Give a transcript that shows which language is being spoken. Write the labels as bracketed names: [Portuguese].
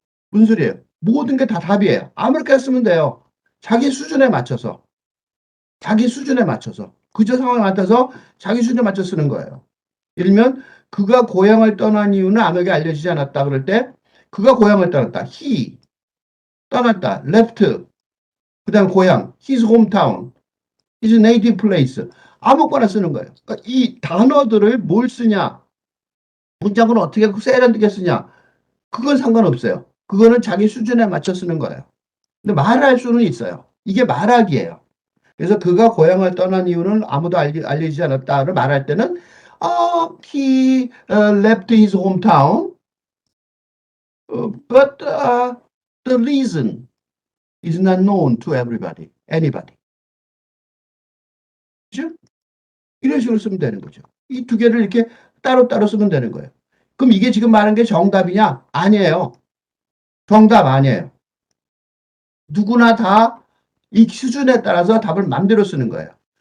[Korean] 무슨 소리예요? 모든 게 다 답이에요. 아무렇게나 쓰면 돼요. 자기 수준에 맞춰서. 자기 수준에 맞춰서. 그저 상황에 맞춰서 자기 수준에 맞춰 쓰는 거예요. 예를 들면 그가 고향을 떠난 이유는 아무에게 알려지지 않았다 그럴 때 그가 고향을 떠났다. he 떠났다. [English] left 그다음 고향 his hometown his native place 아무거나 쓰는 거예요. [Korean] 그러니까 이 단어들을 뭘 쓰냐 문장을 어떻게 세련되게 쓰냐 그건 상관없어요. 그거는 자기 수준에 맞춰 쓰는 거예요. 근데 말할 수는 있어요. 이게 말하기예요. [English] 그래서 그가 고향을 떠난 이유는 아무도 알려지지 않았다를 말할 때는 he left his hometown, but the reason is not known to everybody, anybody. [Korean] 그죠? 이런 식으로 쓰면 되는 거죠. 이 두 개를 이렇게 따로따로 쓰면 되는 거예요. 그럼 이게 지금 말한 게 정답이냐? 아니에요. 정답 아니에요. 누구나 다 이 수준에 따라서 답을 맘대로 쓰는 거예요.